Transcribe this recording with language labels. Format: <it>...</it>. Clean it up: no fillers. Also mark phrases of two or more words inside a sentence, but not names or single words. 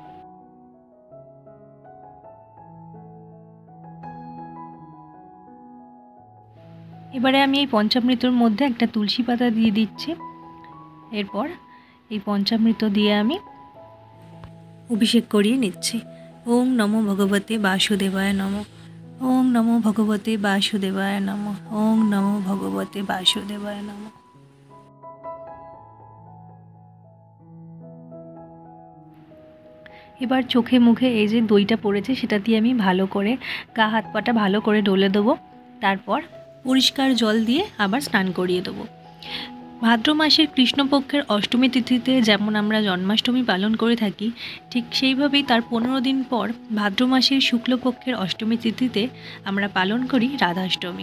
<bn>এবারে আমি এই পঞ্চামৃতর মধ্যে একটা তুলসী পাতা দিয়ে দিচ্ছি। এরপর এই পঞ্চামৃত দিয়ে আমি অভিষেক করিয়ে নিচ্ছি।</bn> <sa>ওং নমো ভগবতে বাসুদেবায় নমঃ। ওং নমো ভগবতে বাসুদেবায় নমঃ। ওং নমো ভগবতে বাসুদেবায় নমঃ।</sa> <bn>এবার চোখে মুখে এই যে দইটা পড়েছে সেটা দিয়ে আমি ভালো করে গা হাত পাটা ভালো করে ডলে দেবো। তারপর পরিষ্কার জল দিয়ে আবার স্নান করিয়ে দেবো। ভাদ্র মাসের কৃষ্ণপক্ষের অষ্টমী তিথিতে যেমন আমরা জন্মাষ্টমী পালন করে থাকি, ঠিক সেইভাবেই তার 15 দিন পর ভাদ্র মাসের শুক্লপক্ষের অষ্টমী তিথিতে আমরা পালন করি রাধাষ্টমী।</bn>